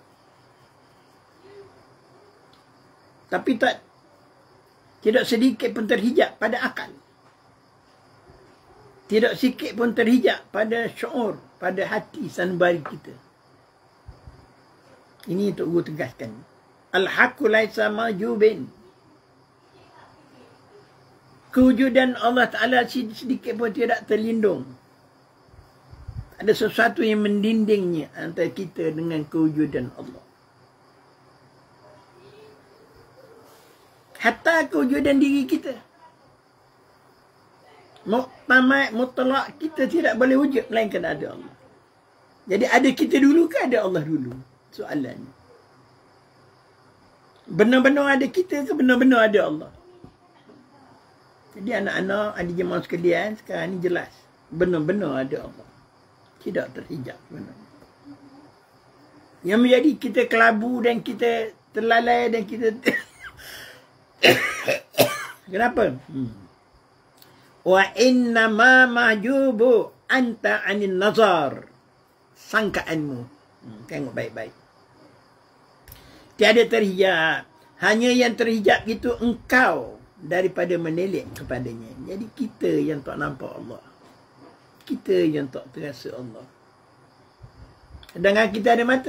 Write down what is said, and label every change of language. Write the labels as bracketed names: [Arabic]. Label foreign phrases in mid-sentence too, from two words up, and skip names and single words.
[Malay] Tapi tidak sedikit pun terhijab pada akal. Tidak sikit pun terhijab pada syuur, pada hati sanubari kita. Ini untuk guru tegaskan. [Arabic] الحق ليس محجوبا. [Malay] Kewujudan Allah Ta'ala sedikit pun tidak terlindung. Ada sesuatu yang mendindingnya antara kita dengan kewujudan Allah. Hatta kewujudan diri kita. Muktamad, mutlak, kita tidak boleh wujud melainkan ada Allah. Jadi ada kita dulu ke ada Allah dulu? Soalannya. Benar-benar ada kita ke benar-benar ada Allah? Jadi anak-anak, adik jemaah sekalian, sekarang ni jelas. Benar-benar ada Allah. Tidak terhijab sebenarnya. Yang menjadi kita kelabu dan kita terlalai dan kita... Kenapa? [Arabic] وإنما محجوب أنت عن النظر. [Malay] Sangkaanmu. Tengok baik-baik. Tiada terhijab. Hanya yang terhijab itu engkau daripada menilik kepadanya. Jadi kita yang tak nampak Allah. kita yang tak terasa Allah. Sedangkan kita ada mata.